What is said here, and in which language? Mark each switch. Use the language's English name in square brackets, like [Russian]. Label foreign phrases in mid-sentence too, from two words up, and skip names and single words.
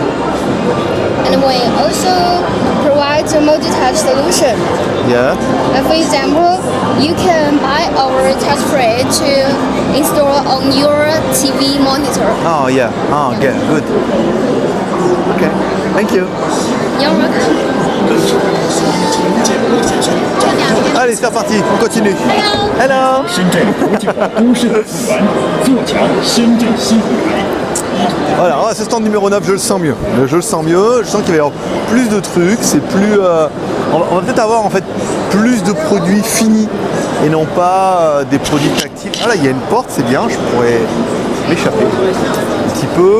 [English] And we also provide a multi-touch solution. Yeah. For example, you can buy our touch free to install on your TV monitor. Oh, yeah. Oh, okay. Good. Okay. Thank you. You're welcome. [French] Allez, c'est reparti. On continue. [English] Hello. Hello. [Chinese] 深圳国际化都市的资源，做强深圳新舞台。 [French] Voilà, ce stand numéro 9, je le sens mieux. Je sens qu'il va y avoir plus de trucs, c'est plus... on va peut-être avoir en fait plus de produits finis et non pas des produits tactiles. Ah là, il y a une porte, c'est bien, je pourrais m'échapper un petit peu.